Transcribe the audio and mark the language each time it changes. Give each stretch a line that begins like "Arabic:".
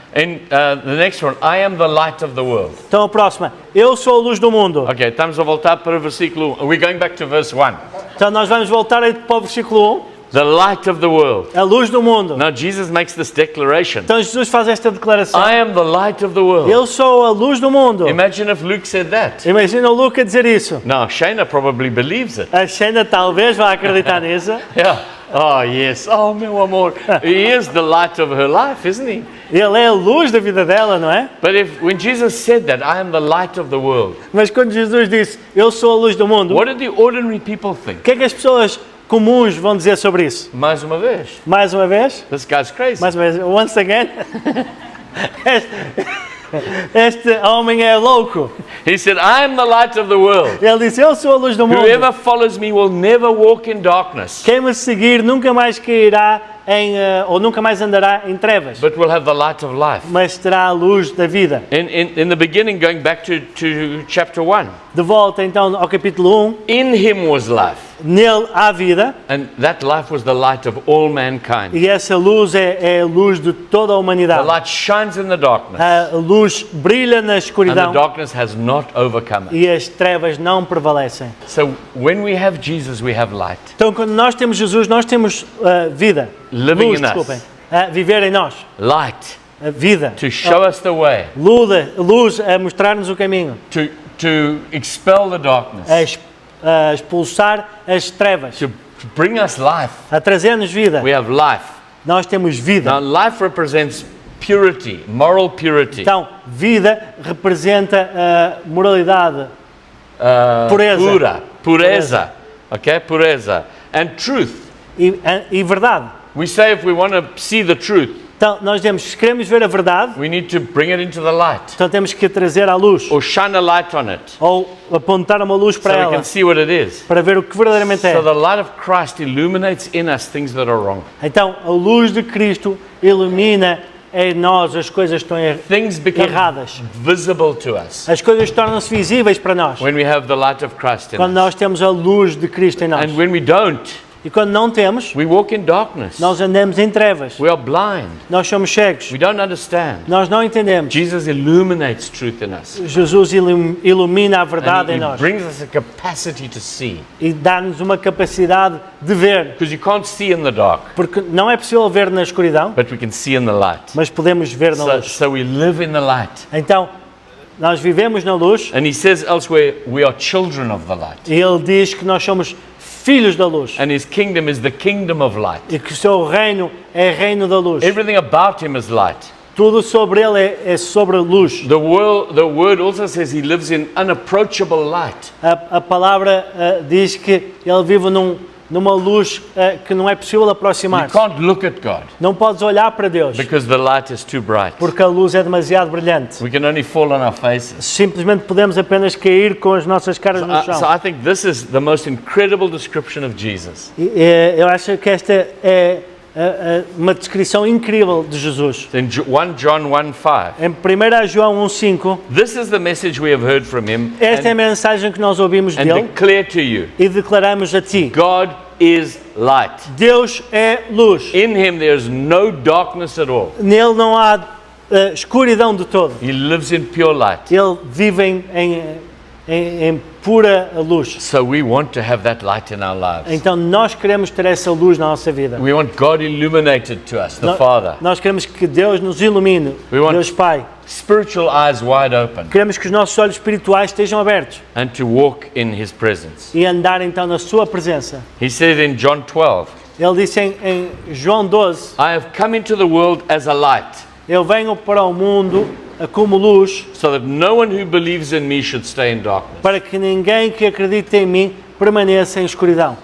English: And the next one, I am the light of the world.
Portuguese: Então a próxima, eu sou a luz do mundo. Ok, estamos a voltar para o versículo 1.
English: We're going back to verse 1.
Portuguese: Então nós vamos voltar aí para o versículo 1.
English: The light of the world.
Portuguese: A luz do mundo.
English: Now Jesus makes this declaration.
Portuguese: Então Jesus faz esta declaração.
English: I am the light of the world.
Portuguese: Eu sou a luz do mundo.
English: Imagine if Luke said that.
Portuguese: Imagina o Luca dizer isso.
English: Now Shayna probably believes it.
Portuguese: A Xena talvez vá acreditar nisso.
English: Yeah. Oh yes. Oh
Portuguese: meu amor.
English: He is the light of her life, isn't he?
Portuguese: Ele é a luz da vida dela, não é?
English: But when Jesus said that, I am the light of the world.
Portuguese: Mas quando Jesus disse, eu sou a luz do mundo,
English: What did the ordinary people think?
Portuguese: o que é que as pessoas comuns vão dizer sobre isso? Mais uma vez. Mais uma vez?
English: This guy's crazy.
Portuguese: Mais uma vez,
English: once again.
Portuguese: Este homem é louco.
English: He said, I am the light of the world.
Portuguese: Ele disse, eu sou a luz do mundo.
English: Whoever follows me will never walk in darkness,
Portuguese: Quem me seguir nunca mais cairá ou nunca mais andará em trevas,
English: but will have the light of life.
Portuguese: mas terá a luz da vida.
English: In the beginning, going back to chapter 1,
Portuguese: De volta então ao capítulo 1,
English: in him was life,
Portuguese: nele há vida,
English: and that life was the light of all mankind.
Portuguese: e essa luz é a luz de toda a
English: The
Portuguese: humanidade.
English: light shines in the darkness,
Portuguese: A luz brilha na
English: and the
Portuguese: escuridão
English: darkness has not overcome it.
Portuguese: e as trevas não prevalecem.
English: So when we have Jesus, we have light.
Portuguese: Então quando nós temos Jesus, nós temos vida,
English: Living
Portuguese: luz,
English: in us.
Portuguese: desculpem, a viver em nós,
English: Light
Portuguese: a vida,
English: to show us the way,
Portuguese: luz a mostrar-nos o caminho,
English: to expel the darkness,
Portuguese: a expulsar as trevas,
English: to bring us life.
Portuguese: a trazer-nos vida.
English: We have life.
Portuguese: Nós temos vida.
English: Now, life represents purity, moral purity,
Portuguese: Então, vida representa a moralidade, pureza.
English: pureza, okay, pureza, and truth.
Portuguese: e verdade.
English: We say if we want to see the truth,
Portuguese: Então, nós temos, se queremos ver a verdade,
English: we need to bring it into the light
Portuguese: então temos que trazer à luz,
English: or shine a light on it
Portuguese: ou apontar uma luz
English: so
Portuguese: para
English: we
Portuguese: ela,
English: can see what it is.
Portuguese: para ver o que verdadeiramente é.
English: So the light of Christ illuminates in us things that are wrong.
Portuguese: Então, a luz de Cristo ilumina em nós as coisas que estão
English: Things become
Portuguese: erradas.
English: visible to us
Portuguese: As coisas tornam-se visíveis para nós,
English: when we have the light of Christ in
Portuguese: quando
English: us.
Portuguese: nós temos a luz de Cristo em nós.
English: And when we don't,
Portuguese: E quando não temos,
English: we walk in darkness.
Portuguese: nós andamos em trevas.
English: We are blind.
Portuguese: Nós somos cegos.
English: We don't understand.
Portuguese: Nós não entendemos.
English: Jesus illuminates truth in us.
Portuguese: Jesus ilumina a verdade
English: And
Portuguese: em
English: he
Portuguese: nós
English: brings us a capacity to see.
Portuguese: e dá-nos uma capacidade de ver,
English: Because you can't see in the dark,
Portuguese: porque não é possível ver na escuridão,
English: but we can see in the light.
Portuguese: mas podemos ver na luz.
English: So we live in the light.
Portuguese: Então, nós vivemos na luz
English: And he says elsewhere, we are children of the light.
Portuguese: e ele diz que nós somos filhos da luz
English: And his kingdom is the kingdom of light.
Portuguese: e que o seu reino é reino da luz.
English: Everything about him is light.
Portuguese: Tudo sobre ele é sobre luz.
English: The word also says he lives in unapproachable light.
Portuguese: A palavra diz que ele vive numa luz que não é possível
English: You
Portuguese: aproximar-se.
English: can't look at God
Portuguese: Não podes olhar para Deus
English: because the light is too bright.
Portuguese: porque a luz é demasiado brilhante.
English: We can only fall on our faces.
Portuguese: Simplesmente podemos apenas cair com as nossas caras no
English: So
Portuguese: chão.
English: I think this is the most incredible description of Jesus.
Portuguese: Eu acho que esta é uma descrição incrível de Jesus.
English: In 1 John 1:5,
Portuguese: Em 1 João 1,5,
English: this is the message we have heard from him
Portuguese: esta é a mensagem que nós ouvimos
English: and
Portuguese: dele
English: declare to you.
Portuguese: e declaramos a ti.
English: God is light.
Portuguese: Deus é luz.
English: In him there is no darkness at all.
Portuguese: Nele não há escuridão de todo.
English: He lives in pure light.
Portuguese: Ele vive em pura luz.
English: So we want to have that light in our lives.
Portuguese: Então nós queremos ter essa luz na nossa vida.
English: We want God illuminated to us, the Father.
Portuguese: Nós queremos que Deus nos ilumine,
English: We want-
Portuguese: Deus Pai.
English: Spiritual eyes wide open
Portuguese: Queremos que os nossos olhos espirituais estejam abertos
English: and to walk in His presence.
Portuguese: e andar então na sua presença.
English: He says in John 12,
Portuguese: Ele disse em João 12,
English: I have come into the world as a light,
Portuguese: eu venho para o mundo como luz,
English: so that no one who believes in me should stay in darkness.
Portuguese: para que ninguém que acredite em mim permaneça em escuridão.